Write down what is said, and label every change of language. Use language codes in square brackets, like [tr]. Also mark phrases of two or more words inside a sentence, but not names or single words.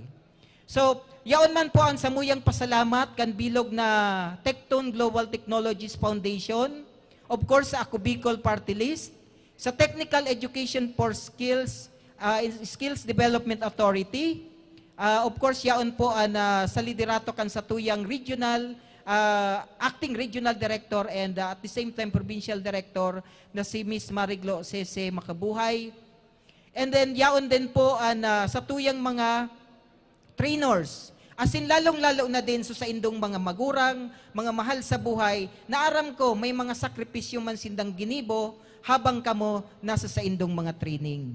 [bik] So, yaon man po ang samuyang pasalamat kan bilog na Tecton Global Technologies Foundation, [en] of course [bik] sa Ako Bicol Party List, sa Technical Education for Skills, Skills Development Authority, [en] of course [bik] yaon po sa liderato kan sa tuyang regional, [en] acting regional director and at the same time provincial director [bik] na si Miss Mariglo Cese Makabuhay. [en] And then [bik] yaon din po sa tuyang mga trainers. Asin lalong-lalo na din sa indong mga magurang, mga mahal sa buhay, na aram ko may mga sakripisyo man sindang ginibo habang kamo nasa sa indong mga training.